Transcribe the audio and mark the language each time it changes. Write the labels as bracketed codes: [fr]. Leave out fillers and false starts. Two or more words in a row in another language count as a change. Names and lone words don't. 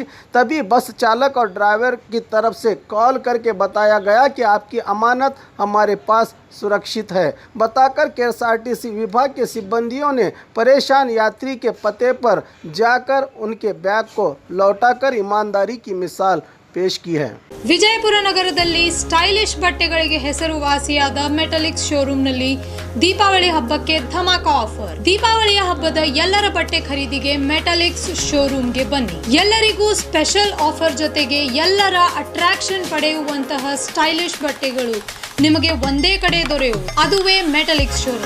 [hi] तभी बस चालक और ड्राइवर की तरफ से कॉल करके बताया गया कि आपकी अमानत हमारे पास सुरक्षित है। बताकर KSRTC विभाग के सिब्बंदियों ने परेशान यात्री के पते पर जाकर उनके बैग को लौटाकर ईमानदारी की मिसाल पेश की है। [kn] ವಿಜಯಪುರ ನಗರದಲ್ಲಿ ಸ್ಟೈಲಿಶ್ ಬಟ್ಟೆಗಳಿಗೆ ಹೆಸರುವಾಸಿಯಾದ ಮೆಟಲಿಕ್ಸ್ ಶೋರೂಮ್ನಲ್ಲಿ ದೀಪಾವಳಿ ಹಬ್ಬಕ್ಕೆ ಧಮಾಕ ಆಫರ್. ದೀಪಾವಳಿಯ ಹಬ್ಬದ ಎಲ್ಲರ ಬಟ್ಟೆ ಖರೀದಿಗೆ ಮೆಟಲಿಕ್ಸ್ ಶೋರೂಮ್ಗೆ ಬನ್ನಿ. ಎಲ್ಲರಿಗೂ [en] special offer [kn] ಜೊತೆಗೆ ಎಲ್ಲರ ಅಟ್ರಾಕ್ಷನ್ ಪಡೆಯುವಂತಹ ಸ್ಟೈಲಿಶ್ ಬಟ್ಟೆಗಳು ನಿಮಗೆ ಒಂದೇ ಕಡೆ ದೊರೆಯುವುದು, ಅದುವೇ ಮೆಟಲಿಕ್ಸ್ ಶೋರೂಮ್.